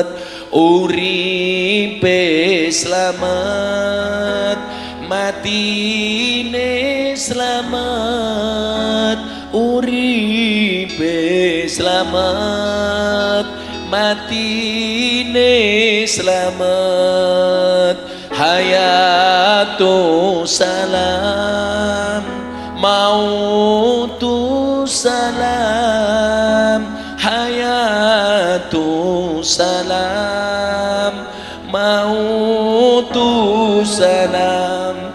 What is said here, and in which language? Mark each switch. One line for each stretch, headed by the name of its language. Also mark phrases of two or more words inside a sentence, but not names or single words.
Javanese: Uripe slamet, matine slamet. Uripe slamet, matine slamet.
Arabic: حياة سلام موت سلام. حياة سلام موت سلام.